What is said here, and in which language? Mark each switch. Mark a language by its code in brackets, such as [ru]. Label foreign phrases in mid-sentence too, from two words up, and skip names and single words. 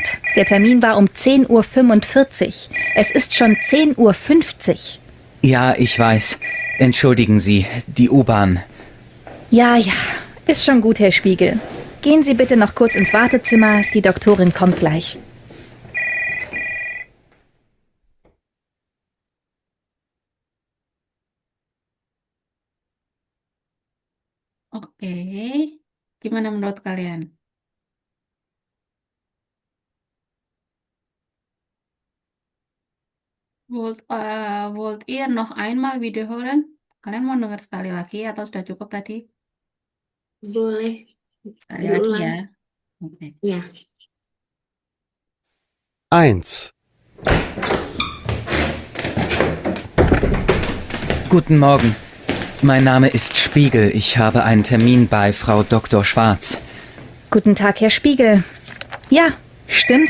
[de] Der Termin war um 10:45 Uhr. Es ist schon 10:50 Uhr. Ja, ich weiß. Entschuldigen Sie, die U-Bahn. Ja, ist schon gut, Herr Spiegel. Gehen Sie bitte noch kurz ins Wartezimmer. Die Doktorin kommt gleich. [id] Oke. Gimana menurut kalian? [de] Wollt ihr noch einmal wiederholen? [id] Kalian mau dengar sekali lagi atau sudah cukup tadi? Boleh Sekali lagi ya. diulang. Oke. Ya. [de] Eins. Guten Morgen. Mein Name ist Spiegel. Ich habe einen Termin bei Frau Dr. Schwarz. Guten Tag, Herr Spiegel. Ja, stimmt.